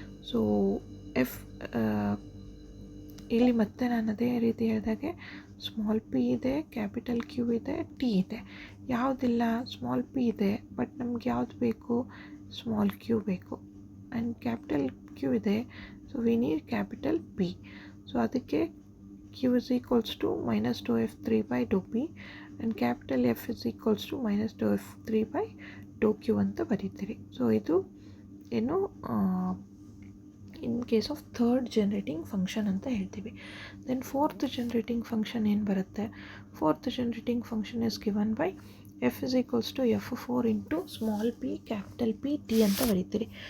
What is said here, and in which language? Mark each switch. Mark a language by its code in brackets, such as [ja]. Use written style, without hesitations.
[kn] So F ಇಲ್ಲಿ ಮತ್ತೆ ನಾನು ಅದೇ ರೀತಿ ಹೇಳಿದಾಗೆ ಸ್ಮಾಲ್ ಪಿ ಇದೆ, ಕ್ಯಾಪಿಟಲ್ ಕ್ಯೂ ಇದೆ, ಟಿ ಇದೆ. ಯಾವುದಿಲ್ಲ, ಸ್ಮಾಲ್ ಪಿ ಇದೆ ಬಟ್ ನಮ್ಗೆ ಯಾವ್ದು ಬೇಕು, ಸ್ಮಾಲ್ ಕ್ಯೂ ಬೇಕು. [en] And capital Q ಇದೆ, so we need capital P. [kn] So ಅದಕ್ಕೆ [en] q is equals to minus dou f3 by dou p and capital F is equals to minus dou f3 by dou q [kn] ಅಂತ ಬರೀತೀರಿ. [en] so ಇದು ಏನು in case of third generating function [kn] ಅಂತ ಹೇಳ್ತೀವಿ. [en] then fourth generating function [kn] ಏನು ಬರುತ್ತೆ, [en] fourth generating function is given by F is equals to f4 into small p capital P T [kn] ಅಂತ ಬರೀತೀರಿ.